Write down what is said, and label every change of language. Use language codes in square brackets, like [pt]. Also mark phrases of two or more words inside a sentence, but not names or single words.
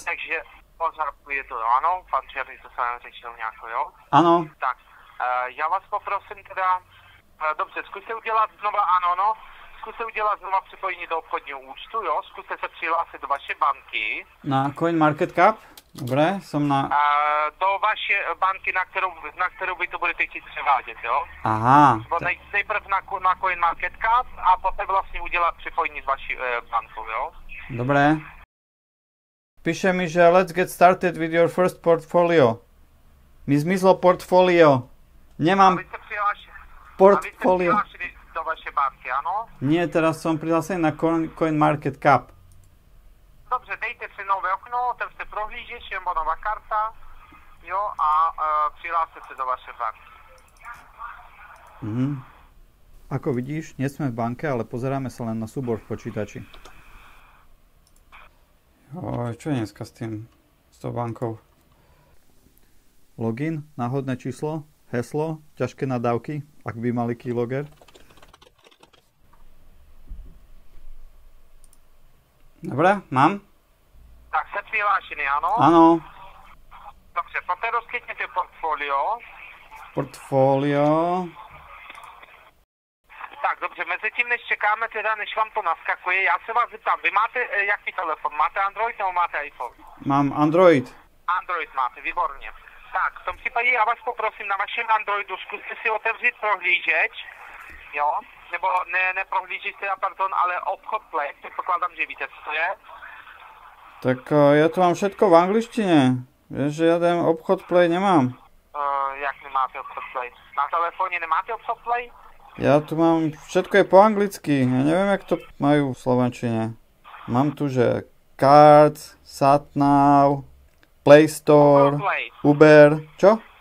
[cs] Takže pořádku je to, ano, pan Černý to s vámi řečil nějako, jo? [sk] Áno. [cs] Tak, já vás poprosím teda, dobře, zkuste udělat znova, ano, no, zkuste udělat znova připojení do obchodního účtu, jo, zkuste se přihlásit do vaší banky. [sk] Na Coin Market Cap? Dobre, som na... [cs] Do vaší banky, na kterou vy to budete chtít převádět, jo? Aha. Nejprv na CoinMarketCap a poté vlastně udělat připojení s vaší bankou, jo? [sk] Dobre. Píše mi, že [en] let's get started with your first portfolio. [sk] Mi zmizlo portfolio. Nemám portfolio. A vy ste prihlášení do vašej banky, áno? Nie, teraz som prihlásený na CoinMarketCap. [cs] Dobře, dejte si nové okno, otevřte prohlížeč, nebo nová karta, jo, a přihláste se do vašej banky. [sk] Ako vidíš, nie sme v banke, ale pozeráme sa len na súbor v počítači. Čo je dneska s tou bankou? Login, náhodné číslo, heslo, ťažké nadávky, ak by mali keylogger. Dobre, mám. Tak ste prihlášení, áno? Áno. [cs] Dobře, poté rozkytnete portfolio. Tak, dobře, mezi tím, než čekáme, teda, než vám to naskakuje, já se vás zeptám, vy máte jaký telefon? Máte Android nebo máte iPhone? Mám Android. Android máte, výborně. Tak, v tom případě já vás poprosím, na vašem Androidu zkuste si otevřít prohlížeč, jo? Nebo ne prohlížeč teda, pardon, ale obchod Play, předpokládám, že víte, co to je. [sk] Tak ja tu mám všetko v angličtine. Vieš, že žiaden obchod Play nemám. [cs] Jak nemáte obchod Play? [sk] Na telefóne nemáte obchod Play? Ja tu mám, všetko je po anglicky. Ja neviem, jak to majú v slovenčine. Mám tu, že Cards, SatNav, Play Store, Uber. Čo?